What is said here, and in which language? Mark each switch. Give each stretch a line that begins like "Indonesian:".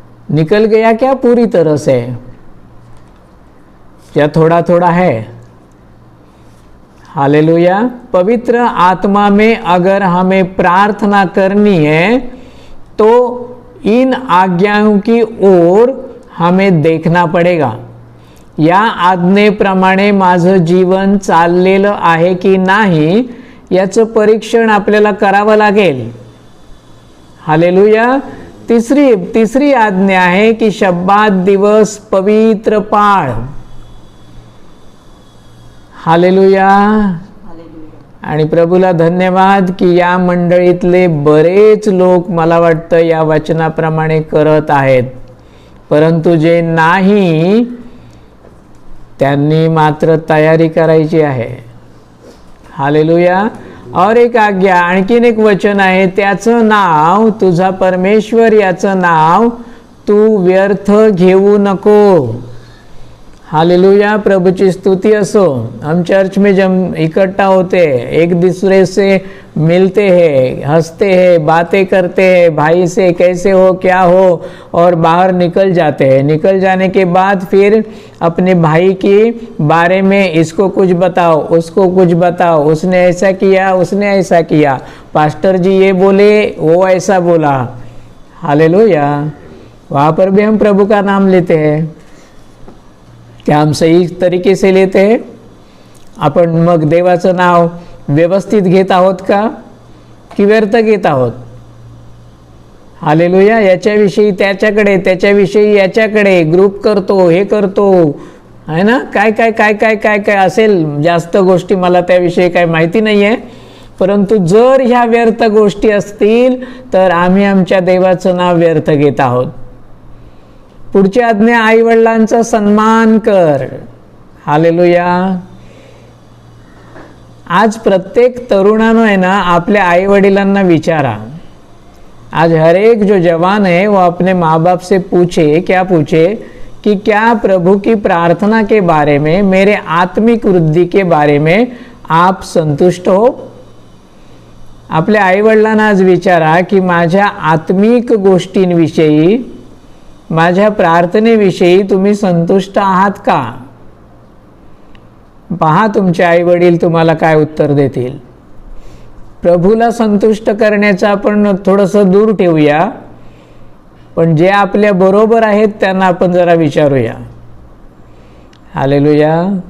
Hindi: निकल गया क्या पूरी तरह से, या थोड़ा थोड़ा है? हालेलुया. पवित्र आत्मा में अगर हमें प्रार्थना करनी है तो इन आज्ञाओं की ओर हमें देखना पडेगा.
Marathi: या आज्ञेप्रमाणे माझं जीवन चाललेलं आहे की नाही याचं परीक्षण आपल्याला करावं लागेल. हालेलुया. तिसरी आज्ञा आहे की शब्बात दिवस पवित्र पाळ. हालेलुया. आणि प्रभूला धन्यवाद की या मंडळीतले बरेच लोक मला वाटतं या वचनाप्रमाणे करत आहेत, परंतु जे नाही त्यांनी मात्र तयारी करायची आहे. हालेलुया.
Hindi: और एक आज्ञा,
Marathi: आणखीन एक वचन आहे, त्याचं नाव, तुझा परमेश्वर याचं नाव तू व्यर्थ घेऊ नको.
Hindi: हालेलुया. प्रभु की स्तुति
Marathi: असो.
Hindi: हम चर्च में जब इकट्ठा होते हैं, एक दूसरे से मिलते हैं, हंसते हैं, बातें करते हैं, भाई से कैसे हो, क्या हो, और बाहर निकल जाते हैं. निकल जाने के बाद फिर अपने भाई के बारे में, इसको कुछ बताओ, उसको कुछ बताओ, उसने ऐसा किया, उसने ऐसा किया, पास्टर जी ये बोले, वो ऐसा बोला. हालेलुया. वहाँ पर भी हम प्रभु का नाम लेते हैं. क्या हम सही तरीके से लेते हैं?
Marathi: आपण मग देवाचं नाव व्यवस्थित घेत आहोत का, की व्यर्थ घेत आहोत? हालेलुया. याच्याविषयी त्याच्याकडे, त्याच्याविषयी याच्याकडे, ग्रुप करतो, हे करतो, आहे ना, काय काय काय काय काय काय असेल जास्त गोष्टी, मला त्याविषयी काय माहिती नाही आहे. परंतु जर ह्या व्यर्थ गोष्टी असतील तर आम्ही आमच्या देवाचं नाव व्यर्थ घेत आहोत. पुढची आज्ञा, आई वडिलांचा सन्मान कर. हालेलुया. आज प्रत्येक तरुणानं आहे ना, आपल्या आई वडिलांना विचारा.
Hindi: आज हर एक जो जवान है वो अपने माँ बाप से पूछे, क्या पूछे, कि क्या प्रभु की प्रार्थना के बारे में, मेरे आत्मिक वृद्धि के बारे में आप संतुष्ट हो.
Marathi: आपल्या आई वडिलांना आज विचारा की माझ्या आत्मिक गोष्टींविषयी, माझ्या प्रार्थनेविषयी तुम्ही संतुष्ट आहात का. पहा तुमचे आई वडील तुम्हाला काय उत्तर देतील. प्रभूला संतुष्ट करण्याचं आपण थोडंसं दूर ठेवूया, पण जे आपल्या बरोबर आहेत त्यांना आपण जरा विचारूया. हालेलुया.